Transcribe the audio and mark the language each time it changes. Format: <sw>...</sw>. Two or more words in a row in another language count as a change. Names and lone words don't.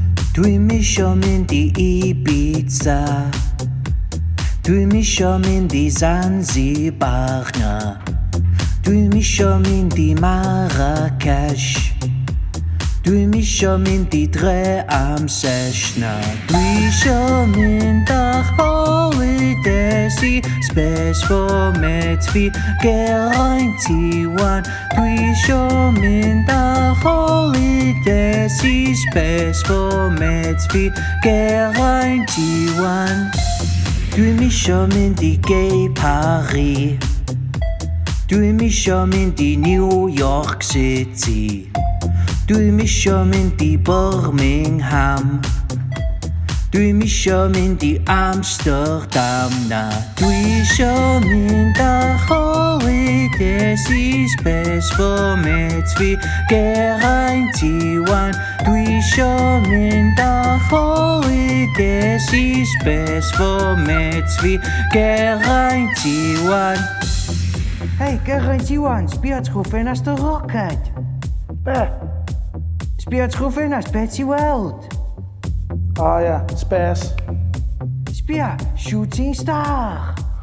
<cy>Dwi'm isio mynd i Ibiza, dwi'm isio mynd i Zanzibar na, dwi'm isio mynd i Marrakesh, dwi'm isio mynd i dre am sesh na. Dwi isio mynd ar holidays i Space for met fi Geraint Iwan. Dwi isio mynd ar holidays i Space for met fi Geraint Iwan. Dwi'm isio mynd i Gay Paris, dwi'm isio mynd i New York City, dwi'm isio mynd i Birmingham, dwi'm isio mynd i Amsterdam na. Dwi isio mynd ar holidays i Space for met fi Geraint Iwan. Dwi isio mynd ar holidays i Space for met fi Geraint Iwan. Hei, Geraint Iwan, sbia trwy ffenast y roced. Be? Sbia trwy ffenast, be ti weld? O ie, Space. Sbia,</cy> <en>Shooting Star.</en>